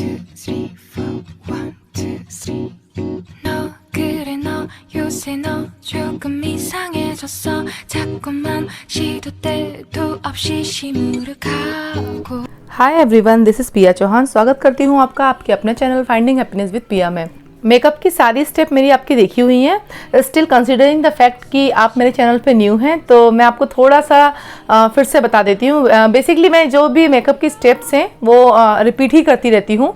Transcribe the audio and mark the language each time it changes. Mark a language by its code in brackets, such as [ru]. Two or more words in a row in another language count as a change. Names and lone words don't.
[ko] 3, 4, 1, 2, 3. 너 그래 너 요새 너 조금 이상해졌어. 자꾸만 시도 때도 없이 시무룩하고. [en] Hi everyone, this is Pia Chauhan. [hi] स्वागत करती हूँ आपका आपके अपने चैनल फाइंडिंग हैप्पीनेस विद पिया में। मेकअप की सारी स्टेप मेरी आपकी देखी हुई हैं। [en] still considering the fact [hi] कि आप मेरे चैनल पे न्यू हैं तो मैं आपको थोड़ा सा फिर से बता देती हूँ। बेसिकली मैं जो भी मेकअप की स्टेप्स हैं वो रिपीट ही करती रहती हूँ।